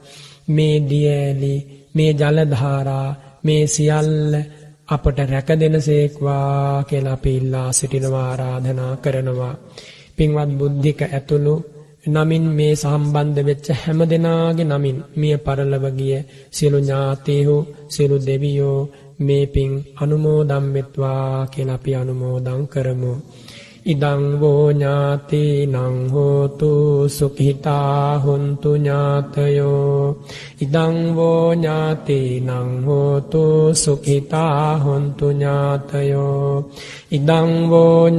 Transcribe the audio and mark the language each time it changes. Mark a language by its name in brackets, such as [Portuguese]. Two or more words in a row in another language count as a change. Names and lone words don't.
[Sinhala] මේ දියැලි මේ ජල ධාරා මේ සියල්ල අපට රැකදෙනසේක්වා කියලා අපි ඉල්ලා සිටිනවා ආරාධනා කරනවා පින්වත් බුද්ධික ඇතුළු නමින් මේ සම්බන්ධ වෙච්ච හැම දෙනාගේ නමින් මිය පරලොව ගිය සියලු ඥාතීහු සියලු දෙවියෝ මේ පින් අනුමෝදන් වෙත්වා කියලා අපි අනුමෝදන් කරමු [Pali] ඉදං වෝ ඥාතිනං හෝතු සුඛිතා හොන්තු ඥාතයෝ ඉදං වෝ ඥාතිනං හෝතු සුඛිතා හොන්තු ඥාතයෝ ඉදං වෝ